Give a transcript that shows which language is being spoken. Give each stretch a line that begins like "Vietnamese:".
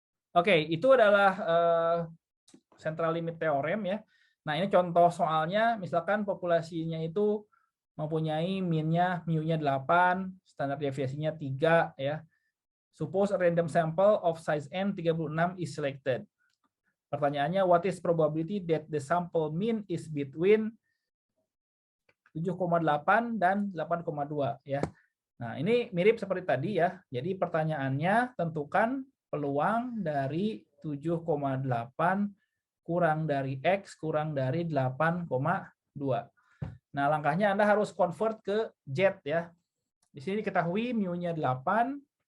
Indonesian: Oke, itu adalah central limit theorem ya. Nah, ini contoh soalnya, misalkan populasinya itu mempunyai min-nya, mu-nya 8, standar deviasinya 3 ya.
English: Suppose a random sample of size n 36 is selected.
Indonesian: Pertanyaannya,
English: what is probability that the sample mean is between 7,8
Indonesian: dan
English: 8,2 ya.
Indonesian: Nah, ini mirip seperti tadi ya. Jadi pertanyaannya, tentukan peluang dari 7,8 kurang dari X kurang dari 8,2. Nah, langkahnya Anda harus convert ke Z ya. Di sini diketahui mu-nya 8,